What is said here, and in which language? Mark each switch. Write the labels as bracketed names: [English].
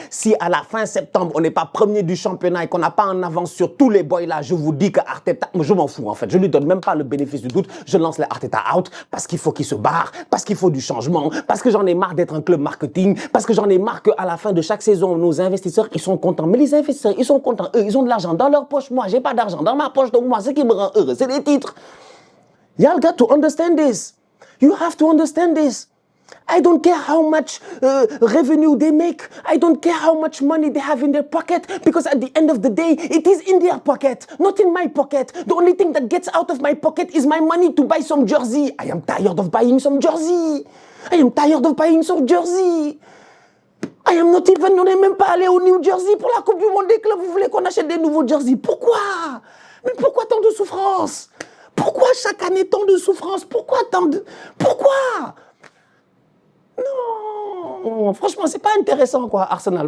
[French] Si à la fin septembre, on n'est pas premier du championnat et qu'on n'a pas en avance sur tous les boys là, je vous dis que Arteta, je m'en fous en fait, je lui donne même pas le bénéfice du doute, je lance les Arteta out parce qu'il faut qu'il se barre, parce qu'il faut du changement, parce que j'en ai marre d'être un club marketing, parce que j'en ai marre qu'à la fin de chaque saison, nos investisseurs, ils sont contents. Mais les investisseurs, ils sont contents, eux, ils ont de l'argent dans leur poche. Moi, j'ai pas d'argent dans ma poche. Donc moi, ce qui me rend heureux, c'est les titres. [English] Y'all got to understand this. You have to understand this. I don't care how much revenue they make. I don't care how much money they have in their pocket, because at the end of the day, it is in their pocket, not in my pocket. The only thing that gets out of my pocket is my money to buy some jersey. I am tired of buying some jersey. I am tired of buying some jersey. I am not even, [French] on n'est même pas allé au New Jersey pour la Coupe du Monde des clubs. Vous voulez qu'on achète des nouveaux jerseys? Pourquoi? Mais pourquoi tant de souffrance? Pourquoi chaque année tant de souffrance? Pourquoi tant de... Pourquoi? Non, franchement, c'est pas intéressant, quoi, Arsenal.